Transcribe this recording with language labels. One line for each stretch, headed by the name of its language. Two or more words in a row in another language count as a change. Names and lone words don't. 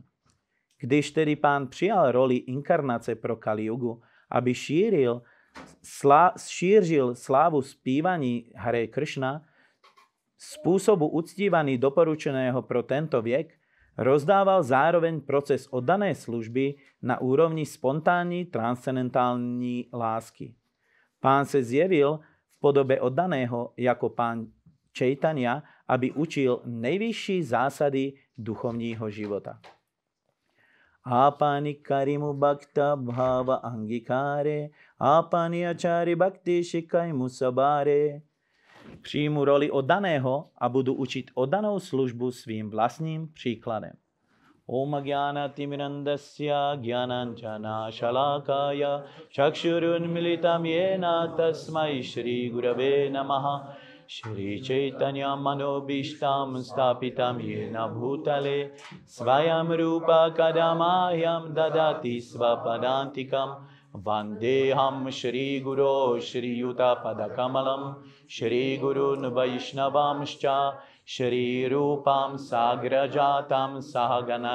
Czech: Když tedy Pán přijal roli inkarnace pro Kaliugu, aby šířil slávu zpívaní Hare Krishna, způsobu uctívaný doporučeného pro tento věk, rozdával zároveň proces oddané služby na úrovni spontánní transcendentální lásky. Pán se zjevil v podobě oddaného jako Pán Chaitanya, aby učil nejvyšší zásady duchovního života.
Bangla: আপনি করিমু ভক্ত ভাব অঙ্গীকারে, আপনি আচরি ভক্তি শিখাই মু সবারে.
Czech: Přijmu roli oddaného a budu učit oddanou službu svým vlastním příkladem.
Sanskrit: ॐ ज्ञान तिमिरान्धस्य ज्ञानाञ्जन शलाकया चक्षुरुन् मीलितं येन तस्मै श्री गुरवे नमः श्री चैतन्य मनोऽभीष्टं स्थापितं येन भूतले स्वयं रूप कदा मह्यं ददाति स्वपदान्तिकम् वन्देऽहं श्री गुरु श्री युत पदकमलं श्री गुरून् वैष्णवांश्च श्री रूपं साग्रजातं सहगण